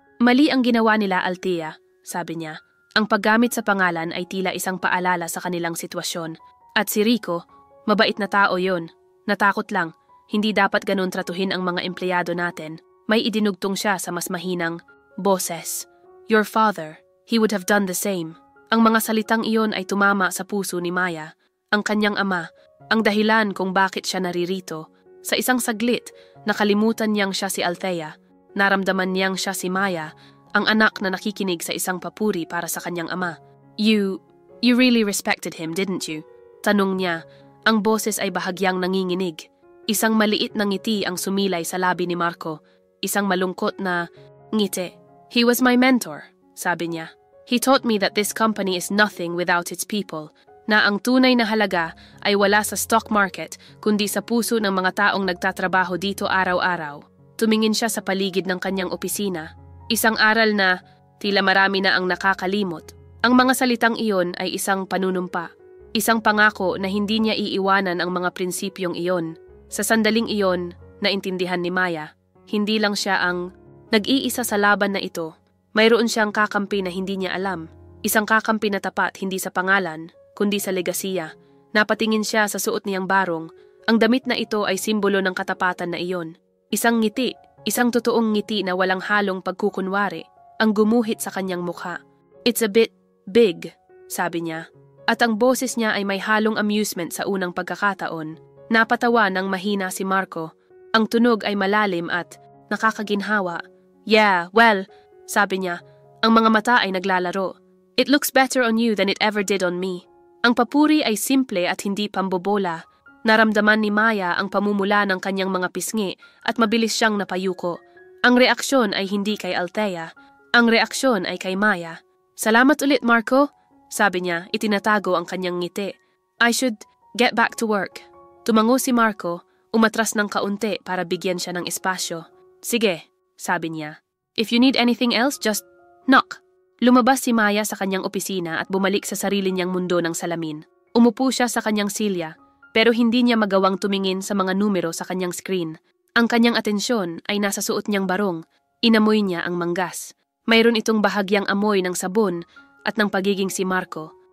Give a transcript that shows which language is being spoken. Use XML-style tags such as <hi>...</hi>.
<tl>"Mali ang ginawa nila, Althea," sabi niya. Ang paggamit sa pangalan ay tila isang paalala sa kanilang sitwasyon. At si Rico, mabait na tao yon. Natakot lang. Hindi dapat ganun tratuhin ang mga empleyado natin. May idinugtong siya sa mas mahinang boses.</tl> <en>"Your father, he would have done the same."</en> <tl>Ang mga salitang iyon ay tumama sa puso ni Maya. Ang kanyang ama, ang dahilan kung bakit siya naririto. Sa isang saglit, nakalimutan niyang siya si Althea. Naramdaman niyang siya si Maya, ang anak na nakikinig sa isang papuri para sa kanyang ama.</tl> <en>You really respected him, didn't you?"</en> <tl>Tanong niya. Ang boses ay bahagyang nanginginig. Isang maliit na ngiti ang sumilay sa labi ni Marco. Isang malungkot na ngiti.</tl> <en>"He was my mentor,"</en> <tl>sabi niya.</tl> <en>"He taught me that this company is nothing without its people.</en> <tl>Na ang tunay na halaga ay wala sa stock market kundi sa puso ng mga taong nagtatrabaho dito araw-araw." Tumingin siya sa paligid ng kanyang opisina. Isang aral na tila marami na ang nakakalimot. Ang mga salitang iyon ay isang panunumpa. Isang pangako na hindi niya iiwanan ang mga prinsipyong iyon. Sa sandaling iyon, naintindihan ni Maya, hindi lang siya ang nag-iisa sa laban na ito. Mayroon siyang kakampi na hindi niya alam. Isang kakampi na tapat hindi sa pangalan, kundi sa legasiya. Napatingin siya sa suot niyang barong. Ang damit na ito ay simbolo ng katapatan na iyon. Isang ngiti, isang totoong ngiti na walang halong pagkukunwari, ang gumuhit sa kanyang mukha.</tl> <en>"It's a bit big,"</en> <tl>sabi niya. At ang boses niya ay may halong amusement sa unang pagkakataon. Napatawa ng mahina si Marco. Ang tunog ay malalim at nakakaginhawa.</tl> <en>Yeah, well,</en> <tl>sabi niya, ang mga mata ay naglalaro.</tl> <en>It looks better on you than it ever did on me.</en> <tl>Ang papuri ay simple at hindi pambobola. Naramdaman ni Maya ang pamumula ng kanyang mga pisngi at mabilis siyang napayuko. Ang reaksyon ay hindi kay Althea. Ang reaksyon ay kay Maya. Salamat ulit, Marco. Sabi niya, itinatago ang kanyang ngiti.</tl> <en>I should get back to work.</en> <tl>Tumango si Marco, umatras ng kaunti para bigyan siya ng espasyo. Sige, sabi niya.</tl> <en>If you need anything else, just knock.</en> <tl>Lumabas si Maya sa kanyang opisina at bumalik sa sarili niyang mundo ng salamin. Umupo siya sa kanyang silya, pero hindi niya magawang tumingin sa mga numero sa kanyang screen. Ang kanyang atensyon ay nasa suot niyang barong. Inamoy niya ang manggas. Mayroon itong bahagyang amoy ng sabon at ng pagiging si Marco.</tl>